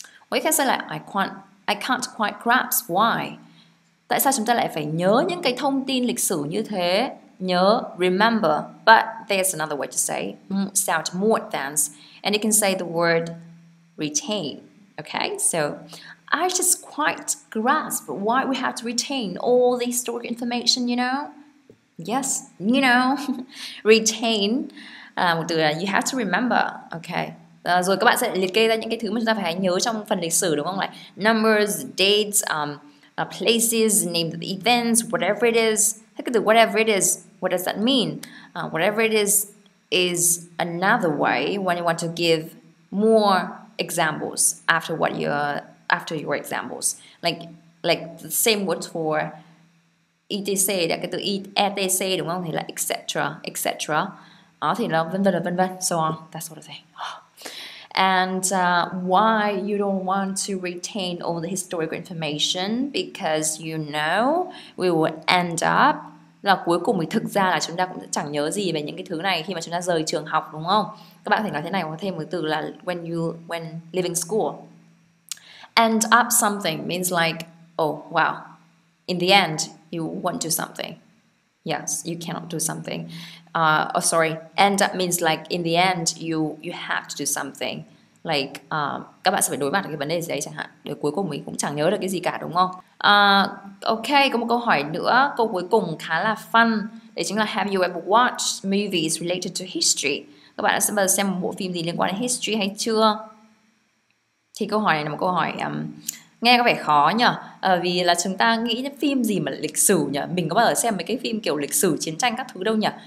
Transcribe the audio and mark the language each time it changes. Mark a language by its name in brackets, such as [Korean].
[English] Or you can say là I can't quite grasp why. [Vietnamese] Tại sao chúng ta lại phải nhớ những cái thông tin lịch sử như thế? [English] Nhớ, remember, but there's another way to say, sound more advanced, and you can say the word retain. Okay, so I just quite grasp why we have to retain all the historical information, you know? Yes, you know. Retain, [Vietnamese] một từ là [English] you have to remember. Okay. [Vietnamese] Rồi các bạn sẽ liệt kê ra những cái thứ mà chúng ta phải nhớ trong phần lịch sử đúng không? [English] Like numbers, dates, places, name of the events, whatever it is. [Vietnamese] Thế cái từ [English] whatever it is, what does that mean? Whatever it is another way when you want to give more examples after your examples. Like the same word for etc, [Vietnamese] là cái từ etc đúng không? Thì là etc. Đó thì nó vân vân, [English] so on, that sort of thing. And why you don't want to retain all the historical information? Because you know we will end up, [Vietnamese] là cuối cùng thì thực ra là chúng ta cũng chẳng nhớ gì về những cái thứ này khi mà chúng ta rời trường học đúng không? Các bạn có thể nói thế này, có thêm một từ là [English] when leaving school. End up something means like, oh wow, in the end you won't do something. Yes, you cannot do something. End up means like in the end you have to do something. [Vietnamese] Like các bạn sẽ phải đối mặt với cái vấn đề gì đấy chẳng hạn. Để cuối cùng mình cũng chẳng nhớ được cái gì cả đúng không? Ok, có một câu hỏi nữa, câu cuối cùng khá là fun. Đấy chính là [English] have you ever watched movies related to history? [Vietnamese] Các bạn đã bao giờ xem một bộ phim gì liên quan đến history hay chưa? Thì câu hỏi này là một câu hỏi nghe có vẻ khó nhở, vì là chúng ta nghĩ đến phim gì mà lịch sử nhở, mình có bao giờ xem mấy cái phim kiểu lịch sử chiến tranh các thứ đâu nhở.